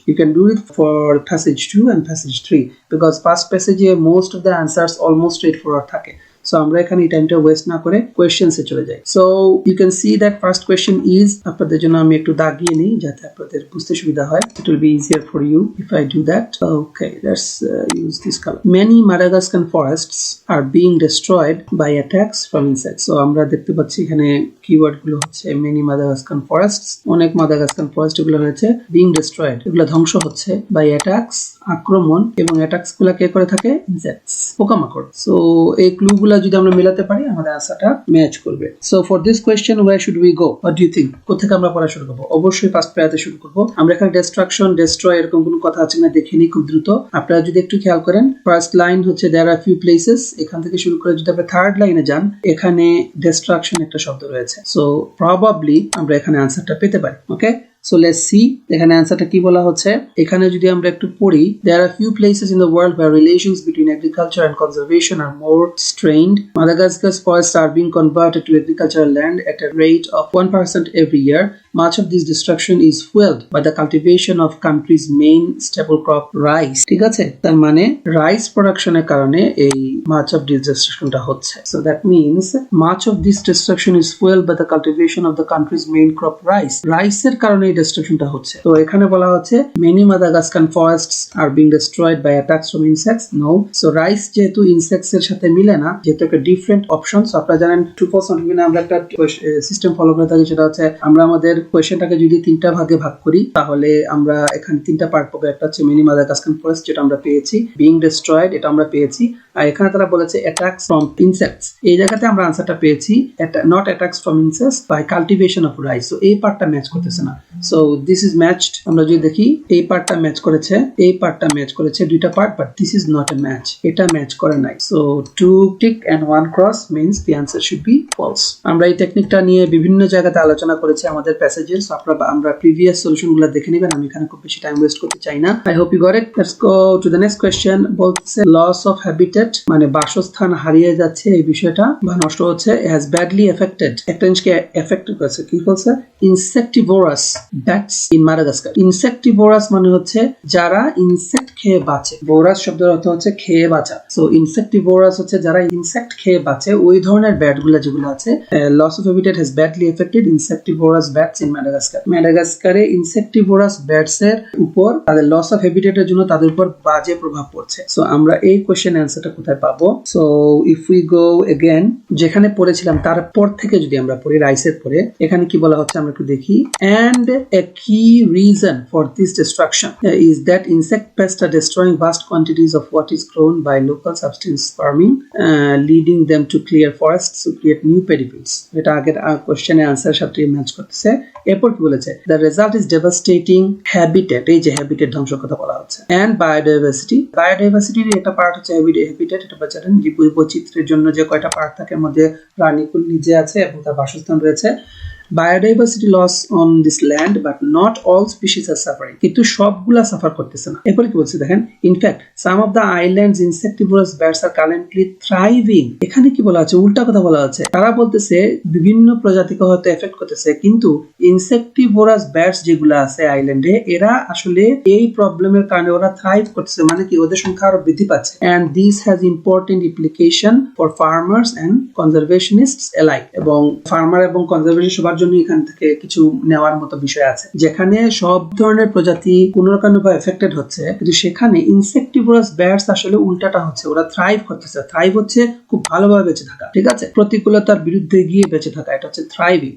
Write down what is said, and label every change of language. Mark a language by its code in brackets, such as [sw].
[en] You can do it for passage 2 and passage 3 because first প্যাসেজে most of the answers almost straight forward থাকে। [bn] So আমরা এখানে এই টাইমটা West না করে কোয়েশ্চেন্সে চলে যাই। [en] so you can see that first question is, [bn] আপনাদের জন্য আমি একটু দাগিয়ে নিই যাতে আপনাদের বুঝতে সুবিধা হয়। [en] It will be easier for you if I do that. Okay, let's use this color. Many Madagascan forests are being destroyed by attacks from insects. [bn] So আমরা দেখতে পাচ্ছি এখানে কিওয়ার্ড গুলো হচ্ছে [en] many Madagascan forests, [bn] অনেক মাদাগাস্কান ফরেস্ট গুলো রয়েছে [en] being destroyed, [bn] এগুলো ধ্বংস হচ্ছে [en] by attacks, [bn] আক্রমণ, এবং অ্যাটাকস গুলো কে করে থাকে? ইনসেক্টস, পোকামাকড়। সো এই ক্লু গুলো যদি আমরা মেলাতে পারি আমাদের আনসারটা ম্যাচ করবে। [en] So for this question where should we go? What do you think? [bn] কোথা থেকে আমরা পড়া শুরু করব? অবশ্যই ফার্স্ট প্যারাতে শুরু করব। আমরা এখানে ডিস্ট্রাকশন, ডেস্ট্রয় এরকম কোনো কথা আছে না দেখে নিই খুব দ্রুত। আপনারা যদি একটু খেয়াল করেন, ফার্স্ট লাইন হচ্ছে [en] there are few places, [bn] এখান থেকে শুরু করে যদি আপনি থার্ড লাইনে যান, এখানে ডিস্ট্রাকশন একটা শব্দ রয়েছে। সো প্রবাবলি আমরা এখানে আনসারটা পেতে পারি। ওকে, [en] so let's see [bn] এখানে অ্যানসারটা কি বলা হচ্ছে। এখানে যদি আমরা একটু পড়ি, [en] there are few places in the world where relations between agriculture and conservation are more strained. Madagascar's forests are being converted to agricultural land at a rate of 1% every year. Much of this destruction is fueled by the cultivation of country's main staple crop, rice. [bn] ঠিক আছে, তার মানে rice প্রোডাকশনের কারণে এই [en] much of this destruction [bn] টা হচ্ছে। [en] So that means much of this destruction is fueled by the cultivation of the country's main crop, rice. [bn] রাইসের কারণে এই destructionটা হচ্ছে। তো এখানে বলা হচ্ছে [en] many Madagascan forests are being destroyed by attacks from insects. [bn] No, so rice যেহেতু insects এর সাথে মিলে না, যেহেতু একটা ডিফারেন্ট অপশন। সো আপনারা জানেন ট্রু ফলস নট গিভেন আমরা একটা সিস্টেম ফলো করে থাকি, সেটা হচ্ছে আমরা আমাদের কোয়েশ্চেনটাকে যদি 3টা ভাগে ভাগ করি তাহলে আমরা এখানে 3টা পার্ট পাবো। একটা হচ্ছে [en] many Madagascan forests, [bn] যেটা আমরা পেয়েছি, [en] being destroyed [bn] এটা আমরা পেয়েছি, আর এখানে তারা বলেছে [en] attacks from insects, [bn] এই জায়গাতে আমরা আনসারটা পেয়েছি [en] not attacks from insects by cultivation of rice। [bn] So এই পার্টটা ম্যাচ করতেছে না। [en] So this is matched. [bn] আমরা যদি দেখি এই পার্টটা ম্যাচ করেছে, এই পার্টটা ম্যাচ করেছে, দুইটা part, [en] but this is not a match, [bn] এটা ম্যাচ করে নাই। [en] So 2 tick and 1 cross means the answer should be false. [bn] আমরা এই টেকনিকটা নিয়ে বিভিন্ন জায়গাতে আলোচনা করেছি আমাদের প্যাসেজের। সো আপনারা আমরা প্রিভিয়াস সলিউশনগুলো দেখে নেবেন, আমি এখানে খুব বেশি টাইম ওয়েস্ট করতে চাই না। [en] I hope you got it. Let's go to the next question. Both say loss of habitat [bn] habitat মানে বাসস্থান হারিয়ে যাচ্ছে এই বিষয়টা বা নষ্ট হচ্ছে, [en] has badly affected [bn] একটা জিনিসকে এফেক্ট করেছে। কি বলছে? insectivorous bats in Madagascar। insectivorous মানে হচ্ছে যারা ইনসেক্ট খেয়ে বাঁচে। vorax শব্দের অর্থ হচ্ছে খেয়ে বাঁচা। সো insectivorous হচ্ছে যারা ইনসেক্ট খেয়ে বাঁচে, ওই ধরনের ব্যাট গুলো যেগুলো আছে। [en] loss of habitat has badly affected insectivorous bats in Madagascar। [bn] ম্যাডাগাস্কারে [en] insectivorous bats [bn] এর উপর তাদের লস অফ হ্যাবিটেটের জন্য তাদের উপর বাজে প্রভাব পড়ছে। সো আমরা এই কোশ্চেন অ্যান্সারটা কোথায় পাবো? [en] so if we go again, [bn] যেখানে পড়েছিলাম তারপর থেকে যদি আমরা পড়ি রাইসের পরে, এখানে কি বলা হচ্ছে আমরা একটু দেখি। [en] and a key reason for this destruction is that insect pests are destroying vast quantities of what is grown by local subsistence farming, leading them to clear forests to create new paddy fields। [bn] এটা আগের কোশ্চেনের অ্যান্সারের সাথে match করতেছে। এরপর কি বলেছে? [en] the result is devastating habitat, [bn] এই যে হ্যাবিটেট ধ্বংসের কথা বলা হচ্ছে, [en] and biodiversity। [bn] বায়োডাইভার্সিটির একটা পার্ট হচ্ছে হ্যাবিটেট। এটা বাচ্চারা জীব বৈচিত্র্যের জন্য যে কয়টা পার্ট থাকে এর মধ্যে প্রাণীকুল নিজে আছে এবং তার বাসস্থান রয়েছে। [en] biodiversity loss on this land but not all species are suffering, [bn] কিন্তু সবগুলা সাফার করতেছে না। এরপরে কি বলছে দেখেন, [en] in fact some of the islands insectivorous birds are currently thriving। [bn] এখানে কি বলা আছে? উল্টা কথা বলা আছে। তারা বলতেছে বিভিন্ন প্রজাতিকে হয়তো এফেক্ট করতেছে, কিন্তু [en] insectivorous birds [bn] যেগুলো আছে আইল্যান্ডে, এরা আসলে এই প্রবলেমের কারণে ওরা থ্রাইভ করতেছে, মানে কি ওদের সংখ্যা আরো বৃদ্ধি পাচ্ছে। [en] and this has important implication for farmers and conservationists alike। [bn] এবং ফার্মার এবং কনজারভেশন সবার জন্য এখান থেকে কিছু নেওয়ার মতো বিষয় আছে। যেখানে সব ধরনের প্রজাতি কোনো না কোনো ভাবে এফেক্টেড হচ্ছে, কিন্তু সেখানে ইনসেক্টিভোরাস ব্যাটস আসলে উল্টাটা হচ্ছে, ওরা থ্রাইভ করতেছে। থ্রাইভ হচ্ছে খুব ভালোভাবে বেঁচে থাকা, ঠিক আছে, প্রতিকূলতার বিরুদ্ধে গিয়ে বেঁচে থাকা, এটা হচ্ছে থ্রাইভিং।